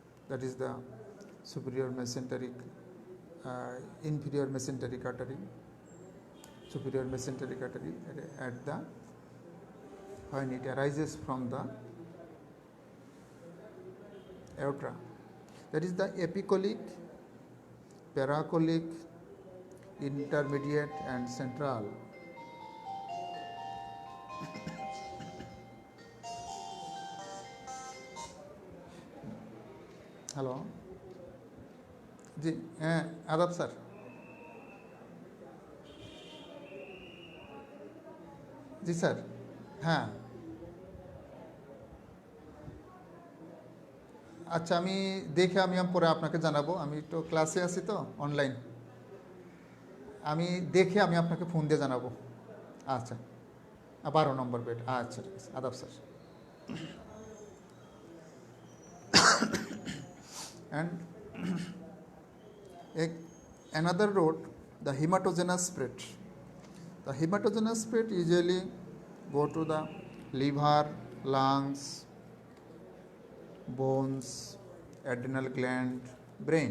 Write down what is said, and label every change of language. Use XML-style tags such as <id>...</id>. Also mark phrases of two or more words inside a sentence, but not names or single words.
<en>that is the superior mesenteric, inferior mesenteric artery, superior mesenteric artery at the when it arises from the aorta. That is the epicolic, paracolic, intermediate and central.</en> <hi>हेलो जी, आदाब सर। जी सर,</hi> <bn>হ্যাঁ আচ্ছা, আমি দেখে আমি পরে আপনাকে জানাবো। আমি তো ক্লাসে আছি, তো অনলাইন। আমি দেখে আমি আপনাকে ফোন দিয়ে জানাবো। আচ্ছা, 12 নম্বর বেড। আচ্ছা, ঠিক আছে। আদাব স্যার।</bn> <en>And another road, the hematogenous spread. The hematogenous spread usually go to the liver, lungs, bones, adrenal gland, brain.</en>